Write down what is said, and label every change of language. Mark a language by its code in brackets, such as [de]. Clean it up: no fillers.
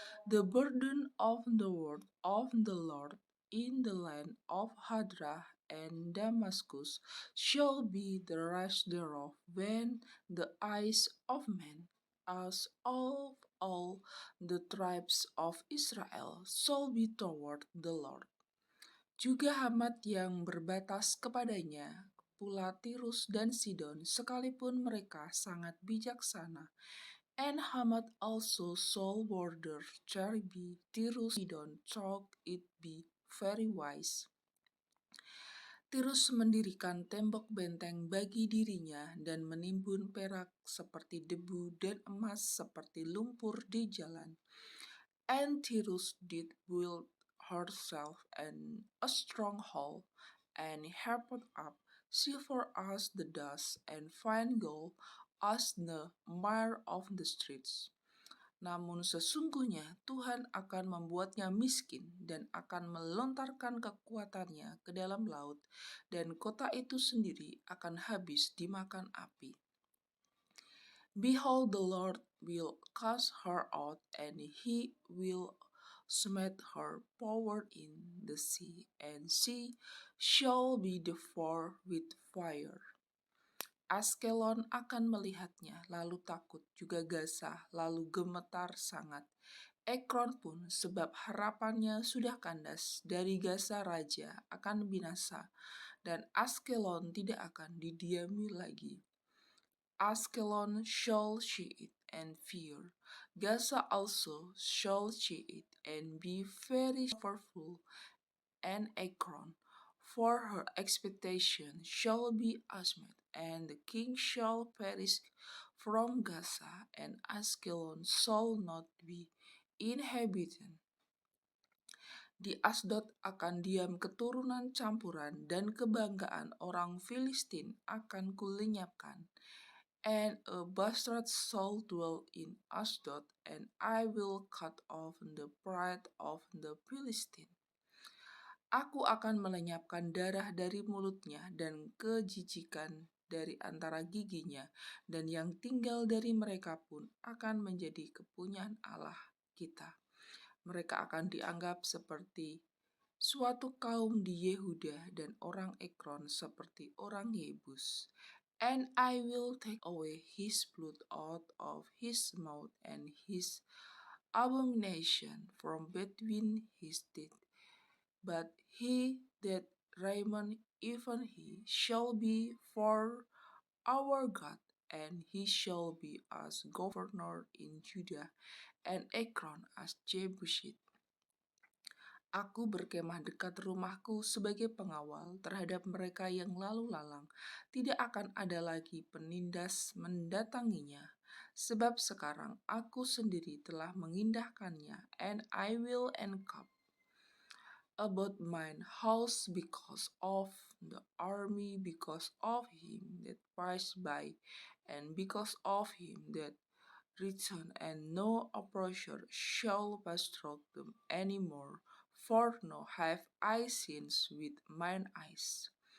[en] The burden of the word of the Lord in the land of Hadrah and Damascus shall be the rest thereof when the eyes of men as of all the tribes of Israel shall be toward the Lord. [id] Juga Hamat yang berbatas kepadanya, pula Tirus dan Sidon, sekalipun mereka sangat bijaksana. [en] And Hamat also shall border Cherby, Tirus, Sidon, thought it be very wise. [id] Tirus mendirikan tembok benteng bagi dirinya dan menimbun perak seperti debu dan emas seperti lumpur di jalan. [en] And Tirus did build herself a stronghold, and heaped up silver as the dust, and fine gold as the mire of the streets. [id] Namun sesungguhnya Tuhan akan membuatnya miskin dan akan melontarkan kekuatannya ke dalam laut, dan kota itu sendiri akan habis dimakan api. [en] Behold, the Lord will cast her out, and he will smite her power in the sea, and she shall be devoured with fire. [id] Askelon akan melihatnya, lalu takut, juga Gaza, lalu gemetar sangat. Ekron pun, sebab harapannya sudah kandas, dari Gaza raja akan binasa, dan Askelon tidak akan didiami lagi. [en] Askelon shall see it and fear. Gaza also shall see it and be very fearful, and Ekron, for her expectation shall be ashamed, and the king shall perish from Gaza, and Askelon shall not be inhabited. [id] Di Asdod akan diam keturunan campuran, dan kebanggaan orang Filistin akan kulenyapkan. [en] And a bastard shall dwell in Asdod, and I will cut off the pride of the Philistine. [id] Aku akan melenyapkan darah dari mulutnya dan kejijikan dari antara giginya, dan yang tinggal dari mereka pun akan menjadi kepunyaan Allah kita. Mereka akan dianggap seperti suatu kaum di Yehuda, dan orang Ekron seperti orang Yebus. [en] And I will take away his blood out of his mouth, and his abomination from between his teeth. But he that reigneth, even he, shall be for our God, and he shall be as governor in Judah, and Ekron as Jebusite. [id] Aku berkemah dekat rumahku sebagai pengawal terhadap mereka yang lalu lalang. Tidak akan ada lagi penindas mendatanginya, sebab sekarang aku sendiri telah mengindahkannya, [en] and I will encamp about mine house because of the army, because of him that passed by, and because of him that returned, and no oppressor shall pass through them any more, for now have I seen with mine eyes.